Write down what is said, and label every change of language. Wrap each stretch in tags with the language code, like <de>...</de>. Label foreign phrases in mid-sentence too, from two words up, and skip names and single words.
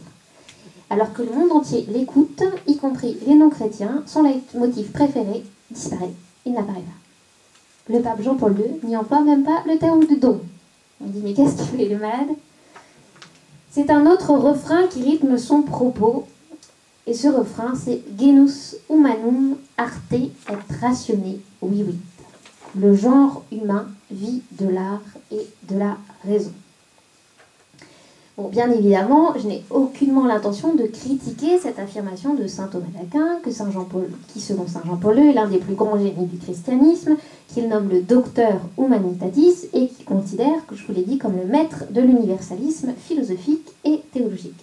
<fr>Alors que le monde entier l'écoute, y compris les non-chrétiens, son leitmotiv préféré disparaît. Il n'apparaît pas. Le pape Jean-Paul II n'y emploie même pas le terme de don. On dit, mais qu'est-ce qu'il fait le malade ? C'est un autre refrain qui rythme son propos. Et ce refrain, c'est</fr> <la>Genus humanum arte et ratione vivit.</la> <fr>Le genre humain vit de l'art et de la raison. Bon, bien évidemment, je n'ai aucunement l'intention de critiquer cette affirmation de saint Thomas d'Aquin, qui selon saint Jean-Paul II est l'un des plus grands génies du christianisme, qu'il nomme le docteur humanitatis et qui considère, que je vous l'ai dit, comme le maître de l'universalisme philosophique et théologique.</fr>